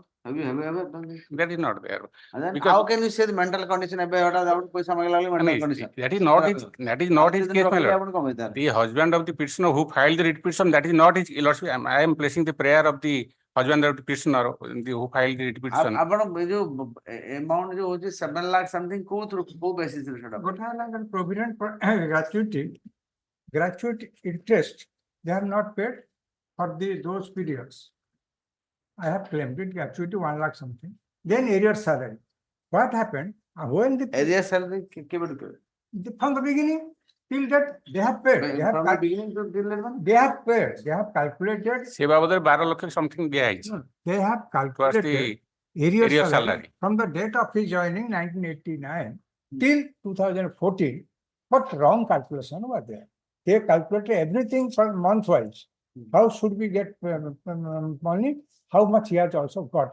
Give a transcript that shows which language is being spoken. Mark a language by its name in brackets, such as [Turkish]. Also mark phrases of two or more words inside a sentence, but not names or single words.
[English] Have you ever done this? That is not there. And then how can you say the mental condition? [Odia] ପଇସା ମାଗଲା [English] mental condition. That is not his case, my lord. The husband of the petitioner who filed the writ petition, that is not his lordship. I am placing the prayer of the husband of the petitioner who filed the writ petition. [Odia] ଆପଣ ଯୋଉ amount ଯୋଉ ହଉଛି 7 lakh something କୋଉ basis ରେ ସେଟା [English] Provident gratuity interest, they have not paid for those periods. I have claimed it gratuity 1 lakh something. Then arrear salary. What happened? When the Area salary from the beginning till that they have paid. They have from the beginning to till that one. they have paid. They have calculated. [Odia] ସେ ବାବଦରେ 12 ଲକ୍ଷ ସମଥିଙ୍ଗ ଦିଆହେଇଛି [English] They have towards the calculated area area salary salary. from the date of his joining 1989 till 2014. What wrong calculation was there? They calculated everything for month wise. How should we get money? How much he has also got.